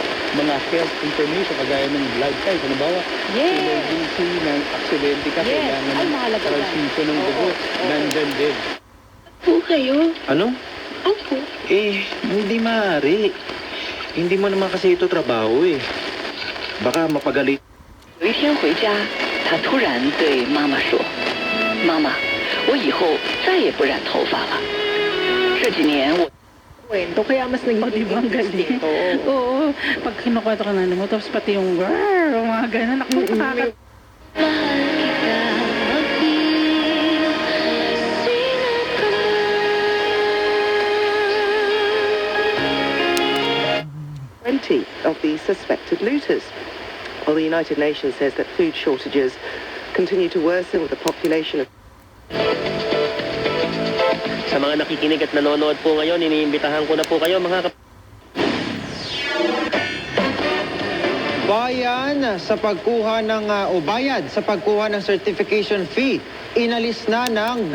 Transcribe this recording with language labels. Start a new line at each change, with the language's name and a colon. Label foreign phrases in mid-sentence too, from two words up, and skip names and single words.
Filipino: mga
English: health information
Filipino: kagaya ng
English: blood type.
Filipino: Halimbawa, emergency ng aksidente ka, kailangan ng transfusion ng dugo, nandyan din. Po kayo? Ano? Opo. Hindi maaari. Hindi mo naman kasi ito trabaho eh. Baka mapagalit.
Chinese: 有一天回家，他突然对妈妈说：“妈妈，我以后再也不染头发了。这几年我……
Filipino: Kwento, kaya mas naging Ang galing. Oo. Pag kinukwento ka na mo, tapos pati yung grrrr, mga ganun. Ako, nakaka... Mahal kita, mag-ibig, sino ka man?
English: 20 of the suspected looters. Well, the United Nations says that food shortages continue to worsen with the population of...
Filipino: Sa mga nakikinig at nanonood po ngayon, iniimbitahan ko na po kayo mga Bayan sa pagkuha ng o bayad sa pagkuha ng
English: certification fee.
Filipino: Inalis na ng